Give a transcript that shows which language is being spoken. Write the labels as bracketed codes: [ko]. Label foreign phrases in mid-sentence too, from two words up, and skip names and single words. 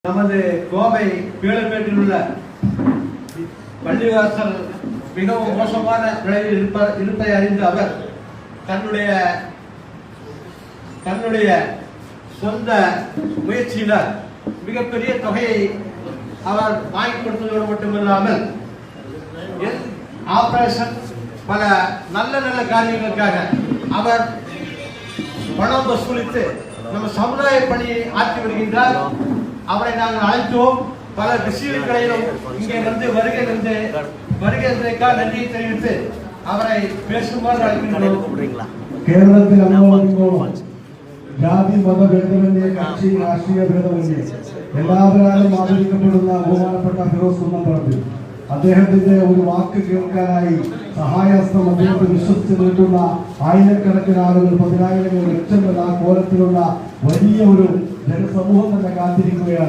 [ta] நமது கோவை பீளமேட்டில் உள்ள பள்ளிவாசல் மிகவும் மோசமான நிலையில் இருப்பதை அறிந்த அவர் தன்னுடைய சொந்த முயற்சியினர் மிகப்பெரிய தொகையை அவர் வாங்கி கொடுத்ததோடு மட்டுமில்லாமல் ஆபரேஷன் பல நல்ல நல்ல காரியங்களுக்காக அவர் பணம் வசூலித்து நம்ம சமுதாய பணியை ஆற்றி வருகின்றார். அவரை நாங்கள் அழைத்தோம். பல விஷயங்களையும் இங்கே வந்து வருகிறதற்காக நன்றியை தெரிவித்து அவரை பேசுமாறு அழைக்கின்றோம். [ml] കേരളത്തിൽ അനുഭവിക്കുമ്പോൾ ജാതി മതഭേദമന്യേ കക്ഷി രാഷ്ട്രീയ ഭേദമന്യേ എല്ലാവരും ആദരിക്കപ്പെടുന്ന ബഹുമാനപ്പെട്ട ഫിറോസ് കുന്നംപറമ്പിൽ അദ്ദേഹത്തിന്റെ ഒരു വാക്ക് കേൾക്കാനായി സഹായഹസ്തം അദ്ദേഹത്തെ വിശ്വസിച്ച് നിൽക്കുന്ന ആയിരക്കണക്കിന് ആളുകൾ, പതിനായിരങ്ങൾ, ലക്ഷങ്ങൾ ആ കോലത്തിലുള്ള വലിയ ഒരു ജനസമൂഹം തന്നെ കാത്തിരിക്കുകയാണ്.